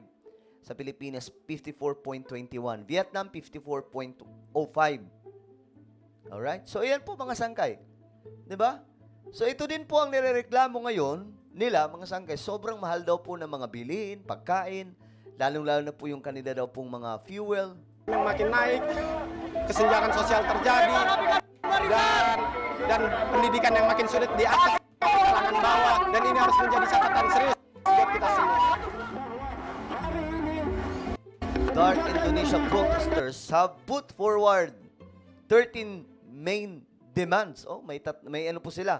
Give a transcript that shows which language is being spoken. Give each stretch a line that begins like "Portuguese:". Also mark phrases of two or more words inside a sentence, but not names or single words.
Filipino: Sa Pilipinas, 54.21. Vietnam, 54.05. Alright? So, ayan po mga sangkay. 'Di ba? So, ito din po ang nirereklamo ngayon nila, mga sangkay. Sobrang mahal daw po ng mga bilihin, pagkain, lalong-lalo na po yung kanila daw pong mga fuel.
Indonesian: yang makin naik, kesenjangan sosial terjadi, dan pendidikan yang makin sulit diakses kalangan bawah, dan ini harus menjadi catatan serius buat kita semua.
English: Dark Indonesia protesters have put forward 13 main demands.
Filipino: May ano po sila?